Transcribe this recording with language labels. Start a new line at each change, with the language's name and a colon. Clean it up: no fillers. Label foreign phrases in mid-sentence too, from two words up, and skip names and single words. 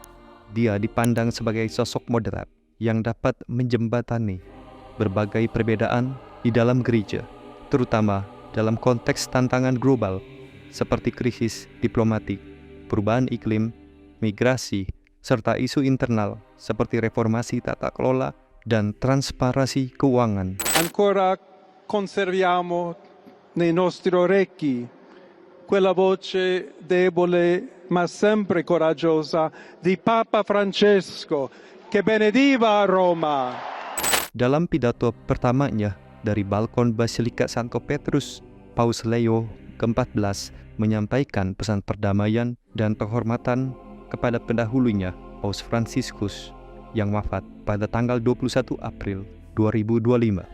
Indonesian: Dia dipandang sebagai sosok moderat yang dapat menjembatani berbagai perbedaan di dalam gereja, terutama dalam konteks tantangan global seperti krisis diplomatik, perubahan iklim, migrasi, serta isu internal seperti reformasi tata kelola dan transparansi keuangan.
Italian: Ancora conserviamo nei nostri orecchi quella voce debole ma sempre coraggiosa di Papa Francesco che benediva Roma.
Indonesian: Dalam pidato pertamanya dari balkon Basilika Santo Petrus, Paus Leo ke-14 menyampaikan pesan perdamaian dan penghormatan kepada pendahulunya, Paus Fransiskus, yang wafat pada tanggal 21 April 2025.